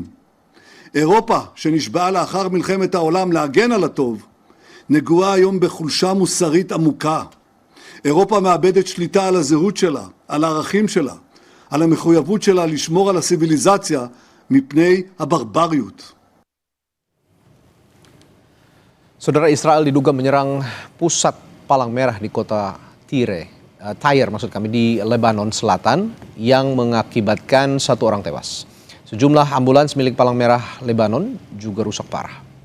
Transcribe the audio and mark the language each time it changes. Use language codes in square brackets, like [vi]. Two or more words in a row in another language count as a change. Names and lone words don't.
[he] אירופה, שנשבעה לאחר מלחמת העולם להגן על הטוב, נגועה היום בחולשה מוסרית עמוקה. אירופה מאבדת שליטה על הזהות שלה, על הערכים שלה, על המחויבות שלה לשמור על הסיביליזציה מפני הברבריות. [id] Saudara, Israel diduga menyerang pusat palang merah di kota Tyre di Lebanon Selatan yang mengakibatkan 1 orang tewas. Sejumlah ambulans milik Palang Merah Lebanon juga rusak parah.